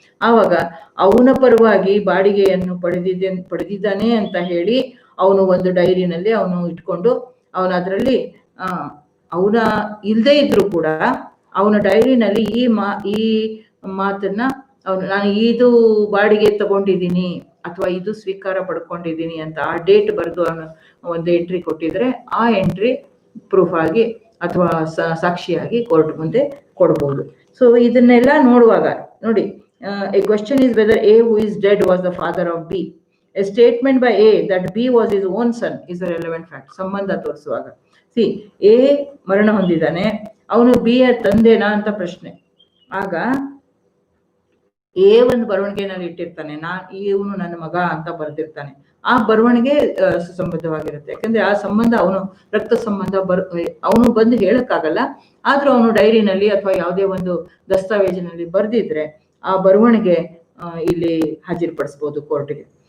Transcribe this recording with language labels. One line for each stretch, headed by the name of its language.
Kannada: ಆವಾಗ ಅವನ ಪರವಾಗಿ ಬಾಡಿಗೆಯನ್ನು ಪಡೆದಿದ್ದಾನೆ ಅಂತ ಹೇಳಿ ಅವನು ಒಂದು ಡೈರಿನಲ್ಲಿ ಅವನು ಇಟ್ಕೊಂಡು ಅವನ ಅದರಲ್ಲಿ ಅವನ ಇಲ್ಲದೆ ಇದ್ರು ಕೂಡ ಅವನ ಡೈರಿನಲ್ಲಿ ಈ ಮಾತನ್ನ ಅವನು ನಾನು ಇದು ಬಾಡಿಗೆ ತಗೊಂಡಿದ್ದೀನಿ ಅಥವಾ ಇದು ಸ್ವೀಕಾರ ಪಡ್ಕೊಂಡಿದ್ದೀನಿ ಅಂತ ಆ ಡೇಟ್ ಬರೆದು ಅವನು ಒಂದು ಎಂಟ್ರಿ ಕೊಟ್ಟಿದ್ರೆ ಆ ಎಂಟ್ರಿ ಪ್ರೂಫ್ ಆಗಿ ಅಥವಾ ಸಾಕ್ಷಿಯಾಗಿ ಕೋರ್ಟ್ ಮುಂದೆ ಕೊಡಬಹುದು. ಸೊ ಇದನ್ನೆಲ್ಲ ನೋಡುವಾಗ ನೋಡಿ,
English: a question is whether A who is dead was the father of B. A statement by A that B was his own son is a relevant fact.
Kannada: ಸಂಬಂಧ ತೋರಿಸುವಾಗ A ಮರಣ ಹೊಂದಿದ್ದಾನೆ, ಅವನು B ಯ ತಂದೆನಾ ಅಂತ ಪ್ರಶ್ನೆ. ಆಗ A ಒಂದು ಬರವಣಿಗೆನಲ್ಲಿ ಇಟ್ಟಿರ್ತಾನೆ, ಇವನು ನನ್ನ ಮಗ ಅಂತ ಬರೆದಿರ್ತಾನೆ, ಆ ಬರವಣಿಗೆ ಸುಸಂಬದ್ಧವಾಗಿರುತ್ತೆ. ಯಾಕಂದ್ರೆ ಆ ಸಂಬಂಧ ಅವನು ರಕ್ತ ಸಂಬಂಧ ಅವನು ಬಂದು ಹೇಳಕ್ಕಾಗಲ್ಲ, ಆದ್ರೂ ಅವನು ಡೈರಿನಲ್ಲಿ ಅಥವಾ ಯಾವುದೇ ಒಂದು ದಸ್ತಾವೇಜಿನಲ್ಲಿ ಬರೆದಿದ್ರೆ ಆ ಬರವಣಿಗೆ ಇಲ್ಲಿ ಹಾಜರುಪಡಿಸಬಹುದು ಕೋರ್ಟ್ಗೆ.